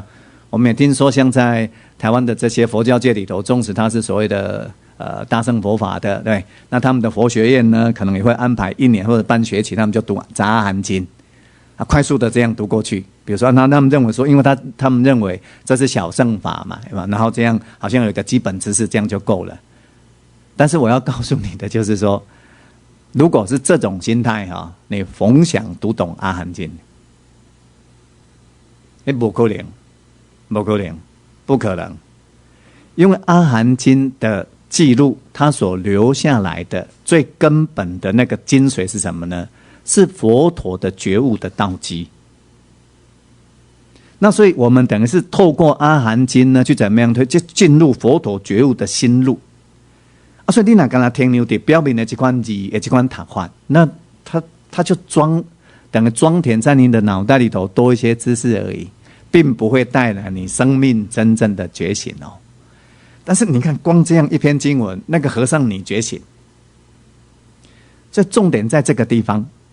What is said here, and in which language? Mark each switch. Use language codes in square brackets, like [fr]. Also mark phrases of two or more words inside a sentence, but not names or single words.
[zh] 我們也聽說，像在台灣的這些佛教界裡頭，縱使他是所謂的大乘佛法的，對，那他們的佛學院呢，可能也會安排1年或者半學期，他們就讀《雜阿含經》，快速的這樣讀過去。比如說，他們認為說，因為他們認為這是小乘法嘛，對吧？然後這樣好像有一個基本知識，這樣就夠了。但是我要告訴你的就是說，如果是這種心態哈，你逢想讀懂阿含經，不可能，不可能，不可能，因為阿含經的記錄，它所留下來的最根本的那個精髓是什麼呢？是佛陀的覺悟的道基。那所以我們等於是透過阿含經呢，去怎麼樣去進入佛陀覺悟的心路。所以你若跟他停留在表面的這款字的這款談話，那他就等於裝填在你的腦袋裡頭多一些知識而已，並不會帶來你生命真正的覺醒哦。但是你看，光這樣一篇經文，那個和尚你覺醒，這重點在這個地方。